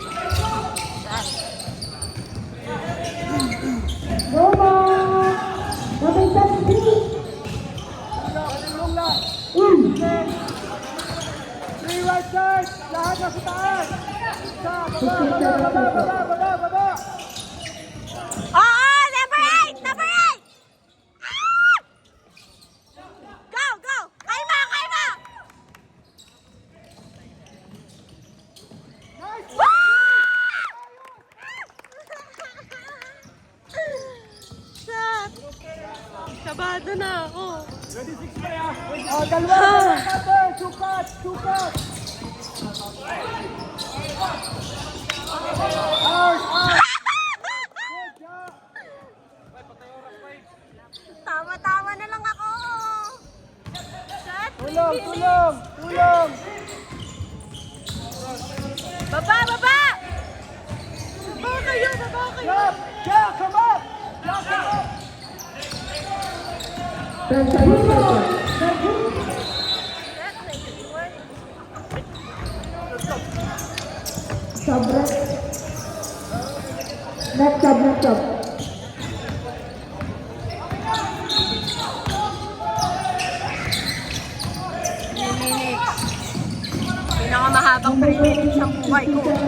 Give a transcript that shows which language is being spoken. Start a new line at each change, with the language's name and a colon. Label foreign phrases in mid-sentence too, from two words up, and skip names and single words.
Filipino: Tulong lang!
English: Three right side!
Filipino: Lahat na sa taas! Sa baba! Oo! Number 8! Number 8!
English: Ah! Go! Go!
Filipino: Kaya mo! Kaya mo! Woo! Shit! Kabado na ako. Oh, dalawa! Sukat! Sukat!
English: Out! Out!
Filipino: Tama-tama na lang ako. Shit! Tulong! Tulong! Tulong! Baba! Baba! Baba kayo! Baba kayo!
English: Jack! Jack! Come up! Jack! Come up! Next up.
Filipino: Pinakamahabang 3 minutes ng buhay ko.